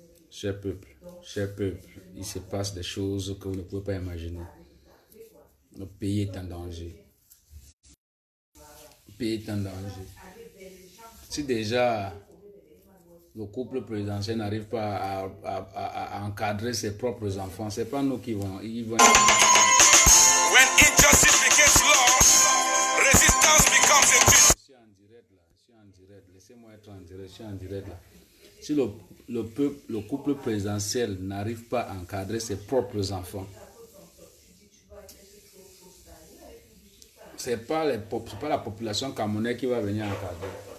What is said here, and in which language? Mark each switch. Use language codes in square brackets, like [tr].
[fr] Cher peuple, il se passe des choses que vous ne pouvez pas imaginer. Le pays est en danger. Le pays est en danger. Si déjà le couple présidentiel n'arrive pas à encadrer ses propres enfants, c'est pas nous qui vont. Ils vont... [en] When injustice becomes law, resistance becomes a truth. [fr] Je suis en direct. Laissez-moi être en direct. Je suis en direct là. Si le couple présidentiel n'arrive pas à encadrer ses propres enfants, c'est pas la population camerounaise qui va venir encadrer.